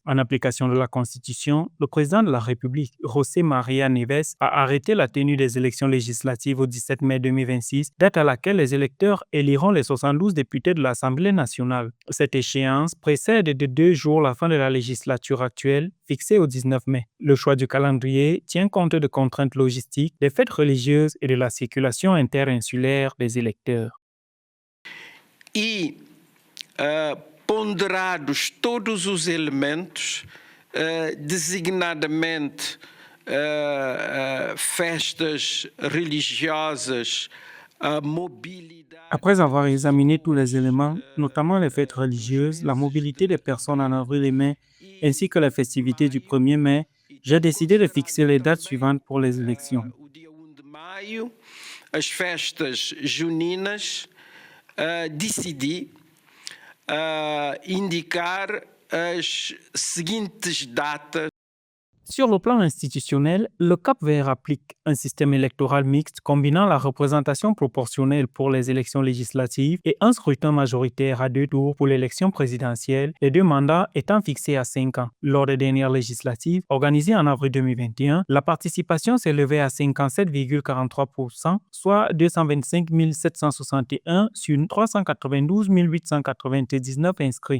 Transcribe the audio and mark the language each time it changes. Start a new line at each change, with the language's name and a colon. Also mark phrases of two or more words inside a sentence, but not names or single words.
French: En application de la Constitution, le président de la République, José María Neves, a arrêté la tenue des élections législatives au 17 mai 2026, date à laquelle les électeurs éliront les 72 députés de l'Assemblée nationale. Cette échéance précède de 2 jours la fin de la législature actuelle, fixée au 19 mai. Le choix du calendrier tient compte de contraintes logistiques, des fêtes religieuses et de la circulation interinsulaire des électeurs.
Portuguese: Ponderados todos os elementos, designadamente festas religiosas, mobilidade.
French: Après avoir examiné tous les éléments, notamment les fêtes religieuses, la mobilité des personnes en avril et mai, ainsi que les festivités du 1er mai, j'ai décidé de fixer les dates suivantes pour les élections.
Portuguese: O dia 1 de maio, as festas juninas, decidi indicar as seguintes datas.
French: Sur le plan institutionnel, le Cap-Vert applique un système électoral mixte combinant la représentation proportionnelle pour les élections législatives et un scrutin majoritaire à 2 tours pour l'élection présidentielle, les 2 mandats étant fixés à 5 ans. Lors des dernières législatives, organisées en avril 2021, la participation s'est élevée à 57,43%, soit 225 761 sur 392 899 inscrits.